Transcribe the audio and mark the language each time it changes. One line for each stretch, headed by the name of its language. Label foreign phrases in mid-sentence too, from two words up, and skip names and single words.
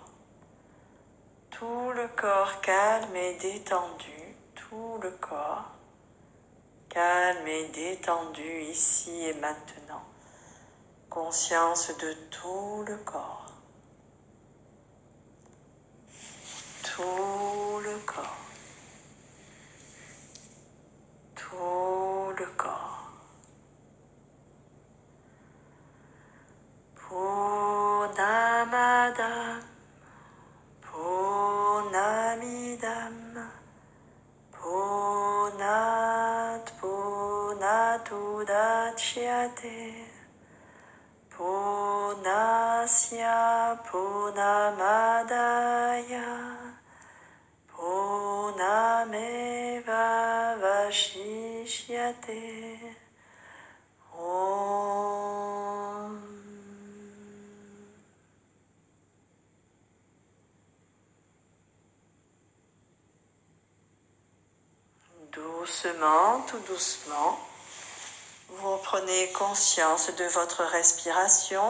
French: Tout le corps calme et détendu, tout le corps calme et détendu ici et maintenant. Conscience de tout le corps. Tout le corps. Tout le corps.
Sanskrit: Purnamada, Purnamidam, Purnat Purnatudachyate, Purnasya Purnamadaya, Purnameva Vashishyate. Om.
French: Doucement, tout doucement, vous reprenez conscience de votre respiration.